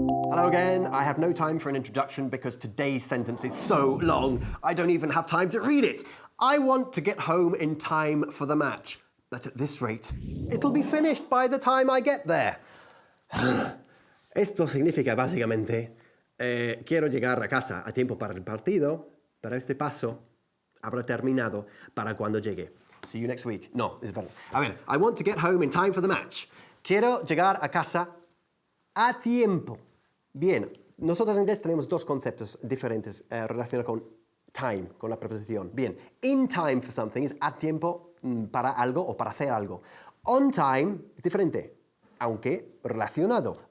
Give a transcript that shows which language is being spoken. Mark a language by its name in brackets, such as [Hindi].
[English] Hello again. I have no time for an introduction because today's sentence is so long, I don't even have time to read it. I want to get home in time for the match, but at this rate, it'll be finished by the time I get there. [Spanish] Esto significa básicamente, quiero llegar a casa a tiempo para el partido, pero este paso habrá terminado para cuando llegue. [English] See you next week. [Spanish] No, es verdad. A ver, [English] I want to get home in time for the match. [Spanish] Quiero llegar a casa a tiempo. Bien, nosotros en inglés tenemos dos conceptos diferentes relacionados con time, con la preposición. Bien, [English] in time for something [Spanish] es a tiempo para algo o para hacer algo. On time es diferente, aunque relacionado.